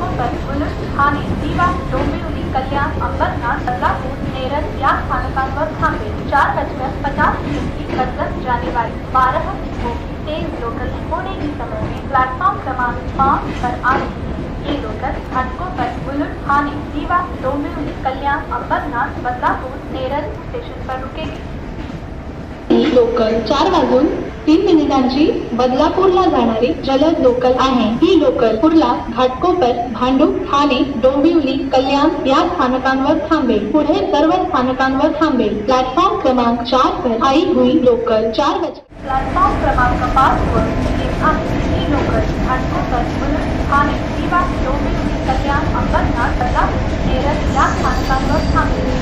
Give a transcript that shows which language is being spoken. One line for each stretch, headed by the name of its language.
Marathi: डोंबिवली, कल्याण, अंबरनाथ, बदलापूर, नेरळ या स्थानकांवर थांबेल.
Hindi: 4:50 की कर्जत जाने वाली 12 डिब्बों की तेज लोकल थोड़े ही समय में प्लेटफॉर्म क्रमांक 5 पर आ रही है. ये लोकल घाटकोपर, बुलुट, ठाणे, रीवा, डोंबिवली, कल्याण, अंबरनाथ, बदलापूर, नेरळ स्टेशन पर रुकेगी।
Marathi: लोकल 4:03 बदलापूरला जाणारी जलद लोकल आहे। ही लोकल कुर्ला, घाटकोपर, भांडूप, ठाणे, डोंबिवली, कल्याण या स्थानकांवर थांबेल। पुढे सर्व स्थानकांवर थांबेल।
Hindi: प्लॅटफॉर्म क्रमांक 4 पर आई हुई लोकल 4 बजे।
Marathi: प्लॅटफॉर्म क्रमांक 5 वर येत आहे। ही लोकल घाटकोपर, बुलुट, ठाणे, रीवा, डोंबिवली, कल्याण, अंबरनाथ, बदलापूर, नेरळ या स्थानकांवर थांबेल।